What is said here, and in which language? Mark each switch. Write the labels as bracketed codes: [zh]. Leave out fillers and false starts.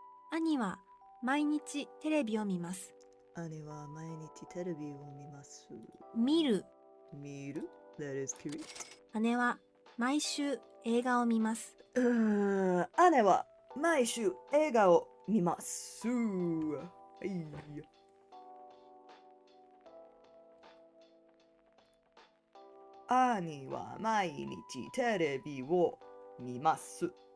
[ja] 兄は毎日テレビを見ます。姉は毎日テレビを見ます。見る。見る [en] That is correct. [ja] 姉は毎週映画を見ます。姉は毎週映画を見ます。はい。兄は毎日テレビを見ます。